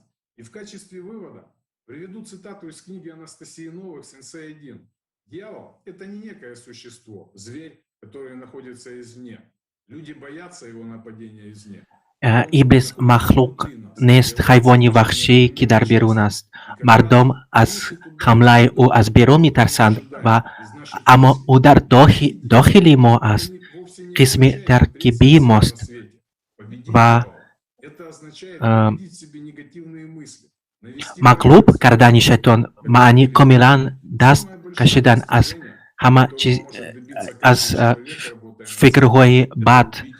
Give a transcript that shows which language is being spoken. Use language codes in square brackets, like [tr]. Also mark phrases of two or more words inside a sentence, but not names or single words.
[ru] И в качестве вывода приведу цитату из книги Анастасии Новых «Сенсей 1». Дьявол — это не некое существо, зверь, который находится извне. Люди боятся его нападения извне. [fa] ابلیس مخلوق نیست، حیوانی وحشی که در بیرون است. مردم از حمله او از بیرون میترسند و اما او در داخل ما است، قسم ترکیبی ماست و مغلوب کردن شیطان معنی کاملا دست کشیدن از همه چیز، از فکرهای بد.